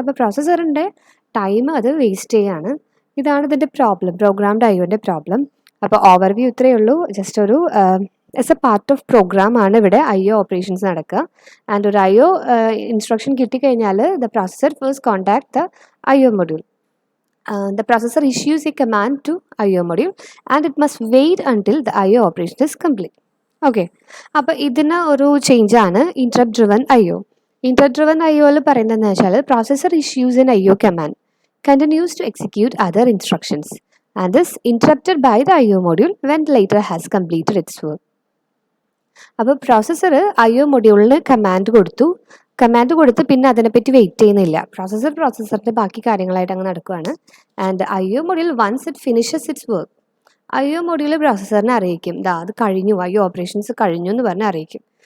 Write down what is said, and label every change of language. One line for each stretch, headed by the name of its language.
Malayalam: അപ്പോൾ പ്രോസസ്സറിൻ്റെ ടൈം അത് വേസ്റ്റ് ചെയ്യാണ്. ഇതാണ് ഇതിൻ്റെ പ്രോബ്ലം, പ്രോഗ്രാംഡ് IOൻ്റെ പ്രോബ്ലം. അപ്പോൾ ഓവർവ്യൂ ഇത്രയേ ഉള്ളൂ. ജസ്റ്റ് ഒരു
English: as a part of program
Malayalam: ആണ് ഇവിടെ IO ഓപ്പറേഷൻസ് നടക്കുക.
English: and
Malayalam: ഒരു IO ഇൻസ്ട്രക്ഷൻ കിട്ടിക്കഴിഞ്ഞാൽ
English: The processor first contact the IO module. The processor issues a command to IO module and it must wait until the IO operation is complete.
Malayalam: Okay, അപ്പോൾ ഇതിന് ഒരു ചേഞ്ചാണ് interrupt driven IO.
English: interrupt driven IOയിൽ
Malayalam: പറയുന്നതെന്ന് വെച്ചാൽ
English: processor issues an IO command, continues to execute other instructions and is interrupted by the IO module when later has completed its work.
Malayalam: അപ്പോൾ processor IO മൊഡ്യൂളിന് command കൊടുത്ത് പിന്നെ അതിനെപ്പറ്റി wait ചെയ്യുന്നില്ല. പ്രോസസ്സറിൻ്റെ ബാക്കി കാര്യങ്ങളായിട്ട് അങ്ങ് നടക്കുകയാണ്. And IO module
English: once it finishes its work,
Malayalam: IO module പ്രോസസ്സറിനെ അറിയിക്കും, അത് കഴിഞ്ഞു, IO ഓപ്പറേഷൻസ് കഴിഞ്ഞു എന്ന് പറഞ്ഞ് അറിയിക്കും.